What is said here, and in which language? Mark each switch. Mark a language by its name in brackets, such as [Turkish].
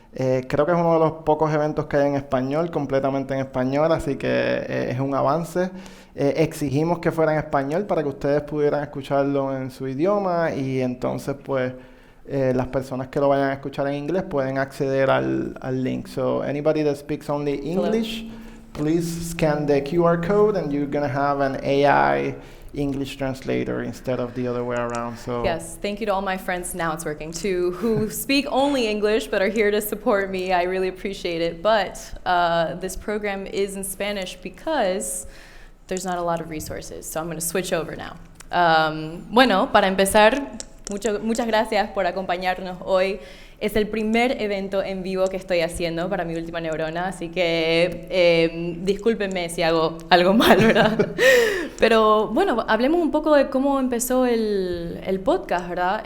[Spanish] Creo que es uno de los pocos eventos que hay en español, completamente en español, así que es un avance. Exigimos que fuera en español para que ustedes pudieran escucharlo en su idioma y entonces pues las personas que lo vayan a escuchar en inglés pueden acceder al link. [English] So anybody that speaks only English, please scan the QR code and you're gonna have an AI English translator instead of the other way around. So yes, thank you to all my friends, now it's working too, who speak only English but are here to support me. I really appreciate it. But this program is in Spanish because there's not a lot of resources. So I'm going to switch over now. [Spanish] Bueno, para empezar, muchas gracias por acompañarnos hoy. Es el primer evento en vivo que estoy haciendo para Mi Última Neurona, así que discúlpenme si hago algo mal, ¿verdad? Pero bueno, hablemos un poco de cómo empezó el podcast, ¿verdad?